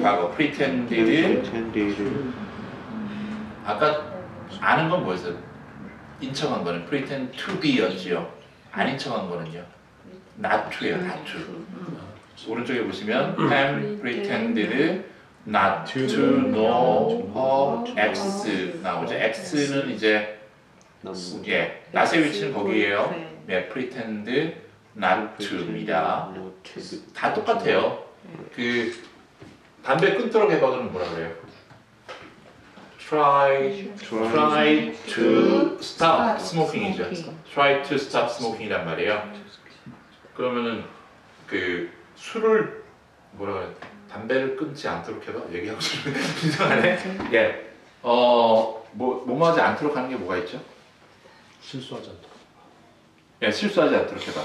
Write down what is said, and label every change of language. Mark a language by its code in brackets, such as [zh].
[ko] 과거 pretended. 아까 아는 건 뭐였어요? 인척한 거는 pretend to be였지요. 안 인척한 거는요? not to예요. not to. 오른쪽에 보시면 [en] Pam pretended not to know her X [ko] 나오죠. X는 이제 [en] not [ko] 예, not의 위치는 거기에요. 예, [en] pretend not to [ko] 입니다. 다 똑같아요. 그 담배 끊도록 해봐도는 뭐라 그래요? [en] Try to stop smoking이죠. Try to stop smoking [ko] 이란 말이에요. 그러면은 그 술을 뭐라 그래? 담배를 끊지 않도록 해봐. 얘기하고 싶은데 이상하네. 예, 뭐 하지 않도록 하는 게 뭐가 있죠? 실수하지 않도록. 예, 실수하지 않도록 해봐.